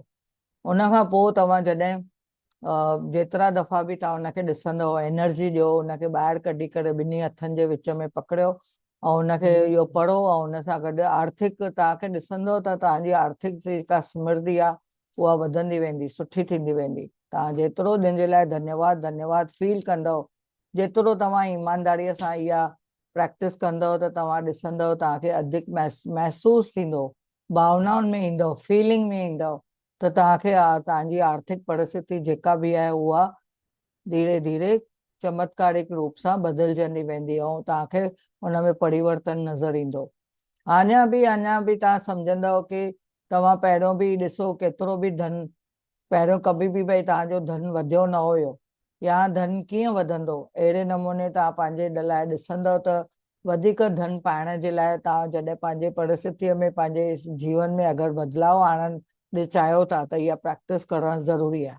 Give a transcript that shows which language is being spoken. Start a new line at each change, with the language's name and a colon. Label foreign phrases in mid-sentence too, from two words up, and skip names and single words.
Sindhi: उन खां पोइ तव्हां जॾहिं जेतिरा दफ़ा बि तव्हां हुनखे ॾिसंदव, एनर्जी ॾियो, हुनखे ॿाहिरि कढी करे 2 हथनि जे विच में पकड़ियो, ऐं हुनखे इहो पढ़ो, ऐं हुन सां गॾु आर्थिक तव्हांखे ॾिसंदव त तव्हांजी आर्थिक जेका समृद्धि आहे उहा वधंदी वेंदी, सुठी थींदी वेंदी। तव्हां जेतिरो दिन जे लाइ धन्यवाद धन्यवाद फील कंदव, जेतिरो तव्हां ईमानदारीअ सां इहा प्रैक्टिस कंदव, त तव्हां ॾिसंदव तव्हांखे अधिक महसूस थींदो, भावनाउनि में ईंदव, फीलिंग में ईंदव, त तव्हांखे तव्हांजी आर्थिक परिस्थिति जेका बि आहे उहा धीरे धीरे चमत्कारिक रूप सां बदिलजंदी वेंदी, ऐं तव्हांखे हुन में परिवर्तन नज़र ईंदो। अञा बि तव्हां सम्झंदव कि तव्हां पहिरियों बि ॾिसो केतिरो बि धन, पहिरियों कभी बि भई तव्हांजो धन वधियो न हुयो, या धन कीअं वधंदो, अहिड़े नमूने तव्हां पंहिंजे लाइ ॾिसंदव त वधीक धन पाइण जे लाइ तव्हां जॾहिं पंहिंजे परिस्थितीअ में, पंहिंजे जीवन में अगरि बदिलाव आणणु चाहियो था, त इहा प्रैक्टिस करणु ज़रूरी आहे।